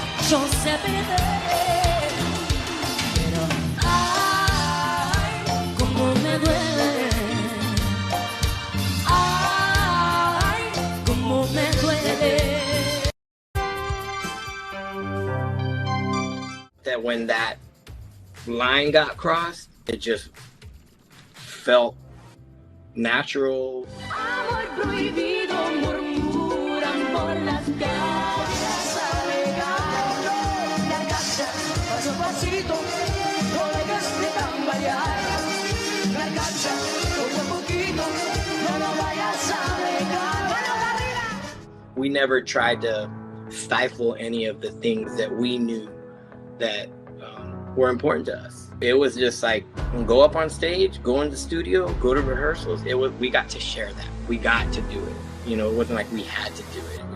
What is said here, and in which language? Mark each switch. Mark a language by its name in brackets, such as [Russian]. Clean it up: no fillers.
[Spanish] yo sé perder, pero ay, cómo me duele, ay, cómo me duele. [English] That when that line got crossed, it just felt natural. [Spanish] Amor prohibido murmuran por las calles, alegando, garganta, paso a pasito, no dejes de tambalear, garganta, poco a poquito, no lo vayas a dejar. Manos arriba. [English] We never tried to stifle any of the things that we knew that were important to us. It was just like, go up on stage, go in the studio, go to rehearsals. We got to share that. We got to do it. You know, it wasn't like we had to do it.